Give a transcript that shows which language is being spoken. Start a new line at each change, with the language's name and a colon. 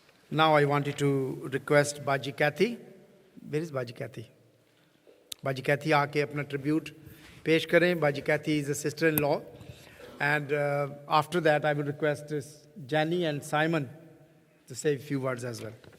English: Now I wanted to request Baji Kathy. Where is Baji Kathy?
Hindi: Baji Kathy आके अपना tribute पेश करें.
English: Baji Kathy is a sister-in-law. And after that I will request Jenny and Simon to say a few words as well.